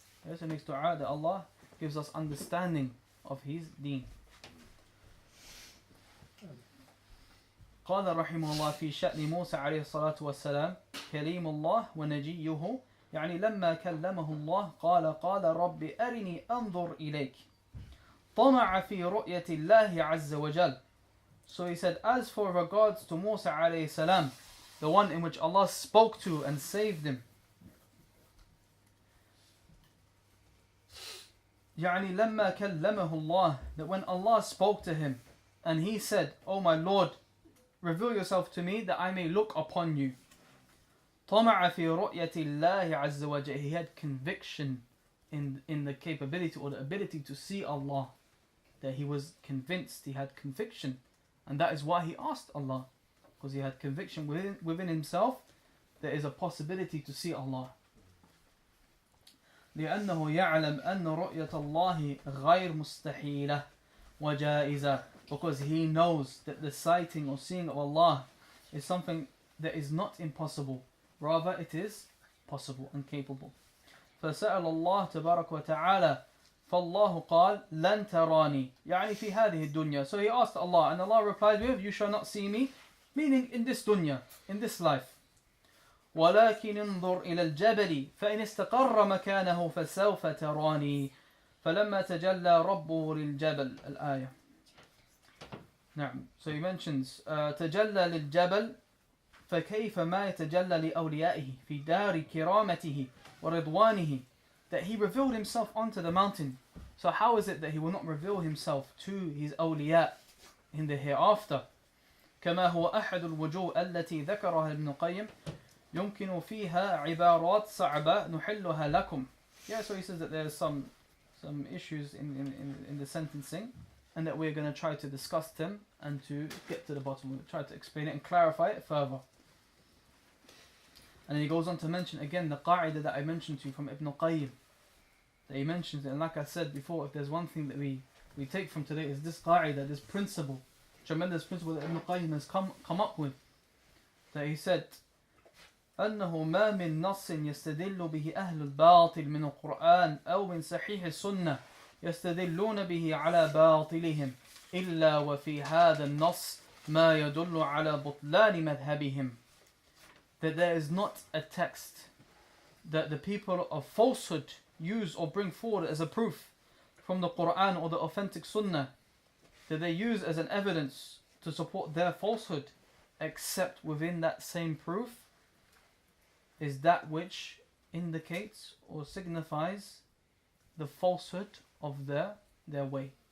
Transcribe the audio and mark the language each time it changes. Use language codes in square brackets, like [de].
[en] He also makes dua that Allah gives us understanding of His deen. [ar] قال رحمه الله في شأن موسى عليه الصلاة والسلام كليم الله ونجيه، يعني لما كلمه الله قال رب أرني أنظر إليك طمع في رؤية الله عز وجل. [en] So he said, as for regards to Musa alayhi salam, the one in which Allah spoke to and saved him, [ar] يعني لما كلمه الله, [en] that when Allah spoke to him and he said, "Oh my Lord, reveal yourself to me that I may look upon you." [ar] طمع في رؤية الله عز وجل, [en] he had conviction in the capability or the ability to see Allah, that he was convinced, he had conviction, and that is why he asked Allah, because he had conviction within himself there is a possibility to see Allah. [ar] لأنه يعلم أن رؤية الله غير مستحيلة وجائزة, [en] because he knows that the sighting or seeing of Allah is something that is not impossible, rather it is possible and capable. [ar] فسأل الله تبارك وتعالى فالله قال لن تراني يعني في هذه الدنيا. [en] So he asked Allah and Allah replied with, you shall not see me, meaning in this dunya, in this life. [ar] ولكن انظر إلى الجبل فإن استقر مكانه فسوف تراني فلما تجلى ربه للجبل. الآية. نعم. [en] So he mentions [ar] تجلى للجبل فكيف ما يتجلى لأوليائه في دار كرامته ورضوانه, [en] that he revealed himself onto the mountain. So how is it that he will not reveal himself to his awliya in the hereafter? [ar] كما هو أحد الوجوه التي ذكرها ابن القيم يمكن فيها عبارات صعبة نحلها لكم. [en] Yeah, so he says that there's some issues in the sentencing, and that we're going to try to discuss them and to get to the bottom. We'll try to explain it and clarify it further. And then he goes on to mention again the qa'idah that I mentioned to you from Ibn Qayyim. That he mentions it, and like I said before, if there's one thing that we take from today is this qa'idah, this principle, tremendous principle that Ibn Qayyim has come up with. That he said, [ar] أنه ما من نص يستدل به أهل الباطل من القرآن أو من صحيح السنة يستدلون به على باطلهم إلا وفي هذا النص ما يدل على بطلان مذهبهم. [en] That there is not a text that the people of falsehood use or bring forward as a proof from the Quran or the authentic Sunnah, that they use as an evidence to support their falsehood, except within that same proof is that which indicates or signifies the falsehood of their way.